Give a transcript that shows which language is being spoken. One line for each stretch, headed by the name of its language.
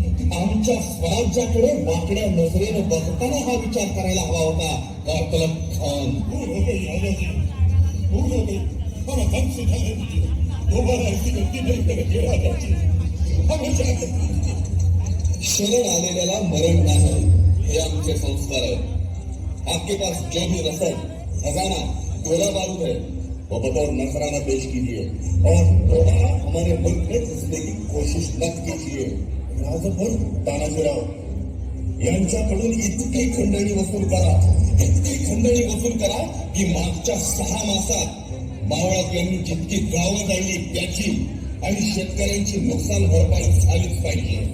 Marathi: आमच्या स्वराज्याकडे वाकड्या नजरेनं बघताना हा विचार करायला हवा होता करतलब खान।
Hindi: भूल हो गई राजाजी, भूल हो गई, हमें हमसे जाने दीजिए, दोबारा ऐसी गलती नहीं करेंगे राजाजी, हमें जाने दीजिए।
Marathi: शरण आलेल्याला मरण नाही, हे आमचे संस्कार है।
Hindi: आपके पास जो भी रसद, खजाना, गोला बारूद है, वो बतौर नजराना पेश कीजिए और दोबारा हमारे मुल्क में घुसने की कोशिश मत कीजिए।
Marathi: राजभर तानाजीराव यांच्याकडून इतकी खंडणी वसूल करा की मागच्या 6 मासात मावळात यांनी जितकी गावं जाळली त्याची आणि शेतकऱ्यांची नुकसान भरपाई झालीच पाहिजे।